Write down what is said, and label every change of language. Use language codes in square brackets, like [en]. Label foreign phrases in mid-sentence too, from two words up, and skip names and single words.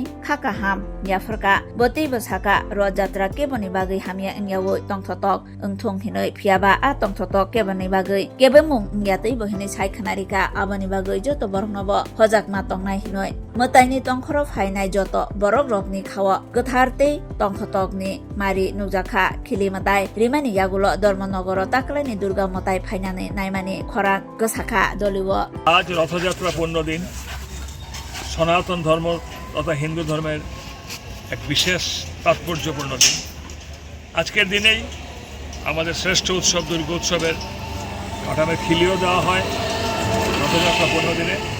[trp] खाका हाम याफरका बतै बसाका रथयात्रा केबनि बागै हामिया इंयावो तंथतक ओंथं हिनै फियाबा आ तंथतक केबनि बागै केबेमुं इंयातै बहिनै सायखानारिका आबनि बागै जत बरनब हजाक मा तंनाय हिनै मतायनि तंखर फायनाय जत बरक रकनि खाव गथारते तंथतकनि मारि नुजाखा खिलिमताय रिमानि यागुल धर्मनगर ताकलायनि दुर्गा मताय फायनानै नायमानि खरा गसाखा दलिव [bn] আজ রথযাত্রা 15 দিন সনাতন ধর্ম তথা হিন্দু ধর্মের এক বিশেষ তাৎপর্যপূর্ণ দিন। আজকের দিনেই আমাদের শ্রেষ্ঠ উৎসব দুর্গা উৎসবের কাঠামে খিলিও দেওয়া হয় রথযাত্রা 15 দিনে।